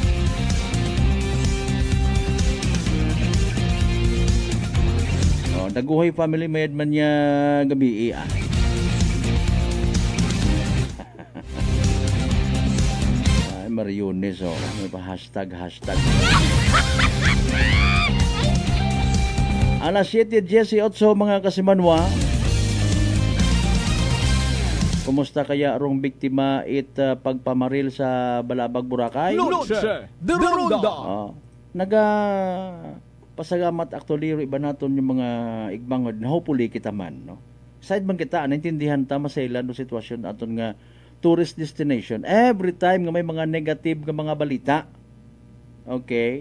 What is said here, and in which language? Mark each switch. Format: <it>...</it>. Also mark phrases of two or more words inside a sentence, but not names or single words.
<akl>Daguhoy family, may man niya gabi Mariones, may pa hashtag. Alas 7:18 mga Kasimanwa. Kumusta kaya arong biktima pagpamaril sa Balabag, Boracay? Noche de Ronda. Naga pasagamat actually iba naton yung mga igmangod na hopefully kita man, no? Side man kita naintindihan ta masaylan no sitwasyon aton nga tourist destination.</akl> <en>Every time</en> <akl>nga may mga negative nga mga balita. Okay?</akl>